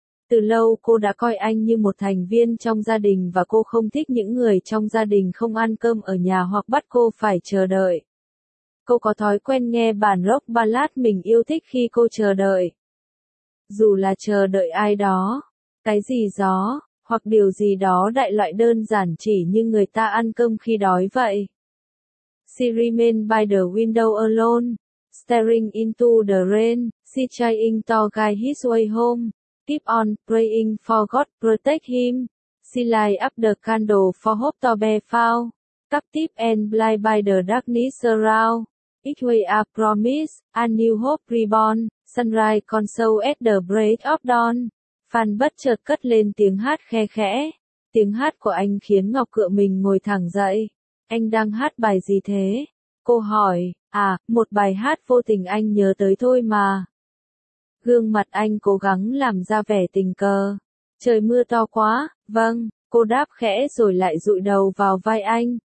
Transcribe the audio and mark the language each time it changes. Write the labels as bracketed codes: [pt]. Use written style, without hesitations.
[vi] Từ lâu cô đã coi anh như một thành viên trong gia đình và cô không thích những người trong gia đình không ăn cơm ở nhà hoặc bắt cô phải chờ đợi. Cô có thói quen nghe bản rock ballad mình yêu thích khi cô chờ đợi. Dù là chờ đợi ai đó, cái gì gió. Hoặc điều gì đó đại loại đơn giản chỉ như người ta ăn cơm khi đói vậy. [en] She remained by the window alone, staring into the rain, she trying to guide his way home, keep on praying for God protect him, she light up the candle for hope to be found, cup tip and blind by the darkness around, each way a promise, a new hope reborn, sunrise console at the break of dawn. [vi] Phan bất chợt cất lên tiếng hát khe khẽ. Tiếng hát của anh khiến Ngọc cựa mình ngồi thẳng dậy. Anh đang hát bài gì thế? Cô hỏi, à, một bài hát vô tình anh nhớ tới thôi mà. Gương mặt anh cố gắng làm ra vẻ tình cờ. Trời mưa to quá, vâng, cô đáp khẽ rồi lại dụi đầu vào vai anh.